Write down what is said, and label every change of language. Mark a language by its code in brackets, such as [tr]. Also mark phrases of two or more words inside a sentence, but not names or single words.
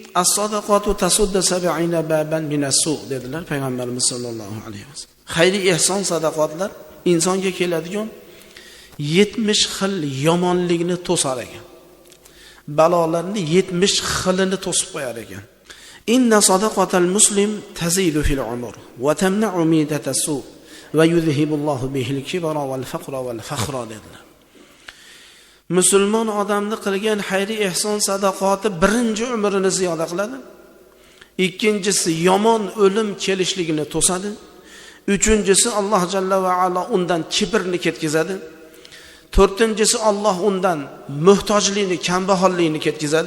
[ar] الصدقة تسد 70 بابا من السوء' [uz] dedilar payg'ambarimiz sollallohu alayhi vasallam. Xayri ehson sadaqotlar insonga keladigan 70 xil yomonlikni to'sar ekan. Balolarni 70 xilini to'sib qo'yar ekan. [ar] إن صدقة المسلم تزيد في العمر وتمنع ميتة السوء ويذهب الله بها الكبر والفقر والفخر dedilar. [uz] Musulmon odamni qilgan xayri ehson sadaqati birinchi umrini ziyoda qiladi. Ikkinchisi yomon o'lim kelishligini to'sadi. Uchinchisi Alloh jalla va ala undan kibrni ketkazadi. To'rtinchisi Alloh undan muhtojlikni, kambag'allikni ketkazadi.